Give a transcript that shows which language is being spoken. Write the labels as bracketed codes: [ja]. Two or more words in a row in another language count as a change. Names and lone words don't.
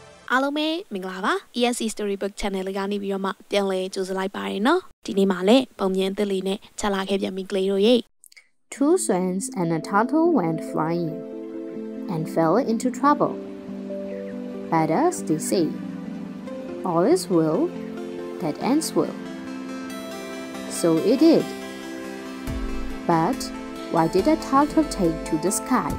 [my] အားလုံးပဲမင်္ဂလာပါ ESC Storybook Channel လေးကနေပြီးတော့မှပြန်လည်ကြိုဆိုလိုက်ပါရနော်ဒီနေ့မှာလည်းပုံမြင်အသစ်လေးနဲ့ချက်လာခဲ့ပြန်ပြီကလေးတို့ရေ [en] Two swans and a turtle went flying and fell into trouble. But as they say, all is well that ends well. So it did. But why did a turtle take to the skies?